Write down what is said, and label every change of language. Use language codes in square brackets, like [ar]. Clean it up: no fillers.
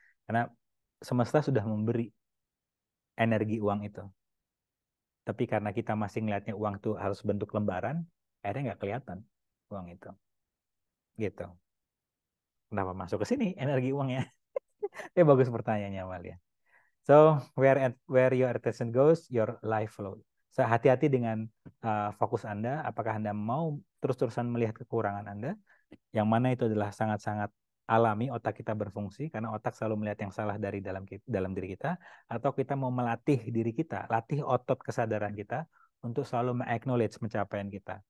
[id] Karena semesta sudah memberi energi uang itu. Tapi karena kita masih ngelihatnya uang itu harus bentuk lembaran, akhirnya nggak kelihatan uang itu. Gitu. Kenapa masuk ke sini energi uangnya? Bagus pertanyaannya, Amalia. [en] So, where your attention goes, your life flows. [id] So, hati-hati dengan fokus Anda. Apakah Anda mau terus-terusan melihat kekurangan Anda, yang mana itu adalah sangat-sangat alami, otak kita berfungsi, karena otak selalu melihat yang salah dari dalam diri kita, atau kita mau melatih diri kita, latih otot kesadaran kita, untuk selalu me-acknowledge pencapaian kita.